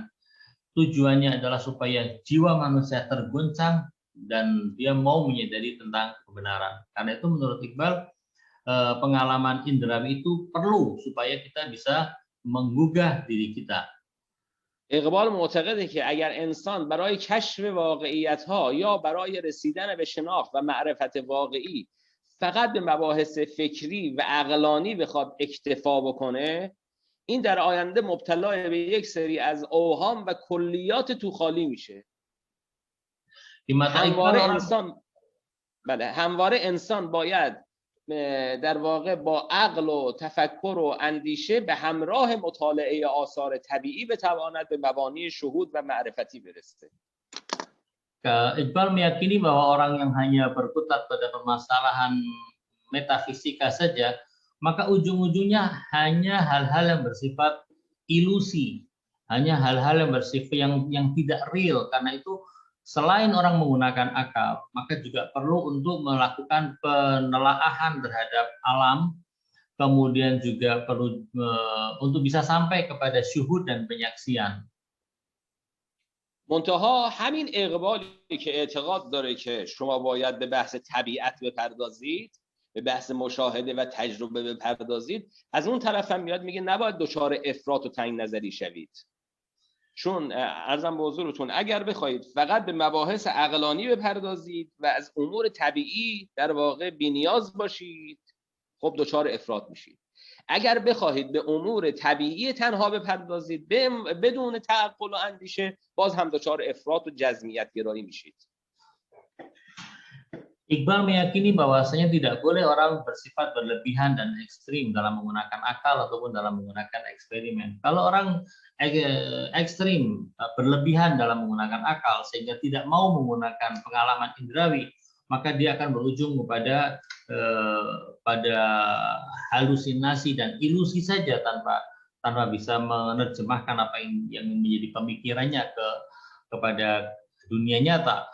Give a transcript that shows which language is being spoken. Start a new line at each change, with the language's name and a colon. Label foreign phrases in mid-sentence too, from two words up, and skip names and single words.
Indonesian: Tujuannya adalah supaya jiwa manusia terguncang dan dia mau menyadari tentang kebenaran. Karena itu menurut Iqbal, pengalaman indrawi itu perlu supaya kita bisa menggugah diri kita.
Persian: اقبال معتقده که اگر انسان برای کشف واقعیت‌ها یا برای رسیدن به شناخت و معرفت واقعی فقط به مباحث فکری و عقلانی بخواد اکتفا بکنه، این در آینده مبتلا به یک سری از اوهام و کلیات توخالی میشه. همواره انسان باید در واقع با عقل و تفکر و اندیشه به همراه مطالعه آثار طبیعی بتواند به مبانی شهود و معرفتی برسه.
Indonesian: Iqbal meyakini bahwa orang yang hanya berkutat pada permasalahan metafisika saja, maka ujung-ujungnya hanya hal-hal yang bersifat ilusi, hanya hal-hal yang bersifat yang tidak real. Karena itu selain orang menggunakan akal, maka juga perlu untuk melakukan penelaahan terhadap alam, kemudian juga perlu untuk bisa sampai kepada syuhud dan penyaksian.
Persian: منتها همین اقبالی که اعتقاد داره که شما باید به بحث طبیعت بپردازید، به بحث مشاهده و تجربه بپردازید، از اون طرف هم میاد میگه نباید دچار افراط و تنگ نظری شوید. چون عرضم به حضورتون اگر بخواید فقط به مباحث عقلانی بپردازید و از امور طبیعی در واقع بی‌نیاز باشید، خب دچار افراط میشید. اگر بخواهید به امور طبیعی تنها بپردازید بدون تعقل و اندیشه، باز هم دچار افراط و جزمیت گرایی میشید.
Indonesian: Iqbal meyakini bahwasanya tidak boleh orang bersifat berlebihan dan ekstrim dalam menggunakan akal ataupun dalam menggunakan eksperimen. Kalau orang ekstrim berlebihan dalam menggunakan akal sehingga tidak mau menggunakan pengalaman indrawi, maka dia akan berujung kepada pada halusinasi dan ilusi saja tanpa bisa menerjemahkan apa yang menjadi pemikirannya kepada dunia nyata.